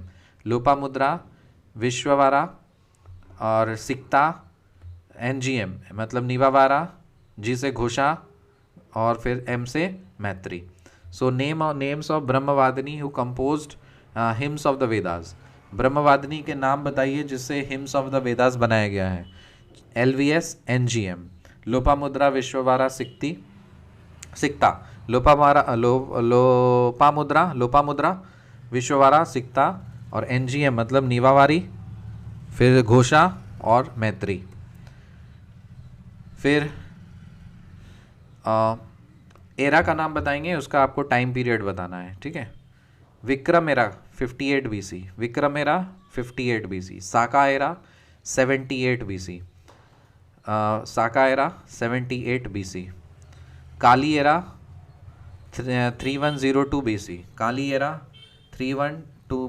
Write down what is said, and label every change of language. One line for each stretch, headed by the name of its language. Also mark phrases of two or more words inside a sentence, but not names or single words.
Hindi: लोपामुद्रा, विश्ववारा और सिक्ता, NGM मतलब नीवावारा, जी से घोषा और फिर एम से मैत्री।
English: so names of Brahmavadini who composed hymns of the Vedas.
Hindi: ब्रह्मवादिनी के नाम बताइए जिससे
English: hymns of the Vedas
Hindi: बनाया गया है। LVS NGM, लोपामुद्रा, विश्ववारा, सिक्ता, लोपामुद्रा, विश्ववारा, सिक्ता और NGM मतलब नीवावारी, फिर घोषा और मैत्री। फिर एरा का नाम बताएंगे, उसका आपको
English: time period
Hindi: बताना है, ठीक है। विक्रम एरा 58 BC, विक्रम एरा 58 BC, साका एरा 78 BC, साका एरा 78 BC, काली एरा 3102 BC, काली एरा 312।